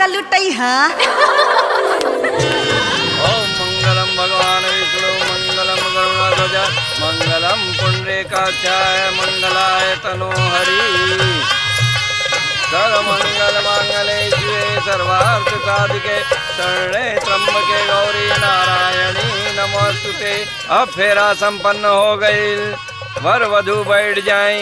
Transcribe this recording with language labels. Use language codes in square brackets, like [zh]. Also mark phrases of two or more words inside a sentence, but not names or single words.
[sa] बटई हाँ ओम मंगलम भगवान विष्णु मंगलम गरुड़ध्वज मंगलम पुंडरीकाक्षाय मंगलाय तनोहरि सर्वमंगल मांगल्ये शिवे सर्वार्थ साधिके शरणे त्र्यंबके गौरी नारायणी नमोस्तुते। [hi] अब फेरा संपन्न हो गई, वर वधू बैठ जाएं।